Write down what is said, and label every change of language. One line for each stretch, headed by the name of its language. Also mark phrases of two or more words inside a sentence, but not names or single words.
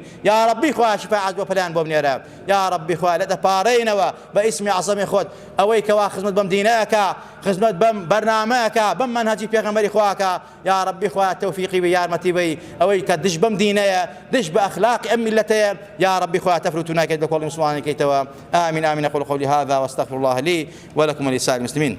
Central Kurdish: یا ڕەبی خوایە شیفای عەجز بۆ پەلایان بۆ بنێرە. یا ڕەبی خوایە لە دەپاڕێنەوە بە ئیسمی عەزەمی خۆت ئەوەی کەوا خزمەت بەم دینەیەکە خزمەت بەم بەرنامەیەکە بەم مەنهەجی پێغەمبەری خواکە. یا ڕەبی خوایە تەوفیقی بە یارمەتی بی ئەوەی کە دش بەم دینەیە دش بە ئەخلاقی ئەم میلەتەیە. یا ڕەبی خوایە تەفروت و ناکەیت لە کۆڵی مسلمانەکەیتەوە.
Arabic: آمین آمین. أقول قولي هذا واستغفر الله لي ولكم ولسائر المسلمين.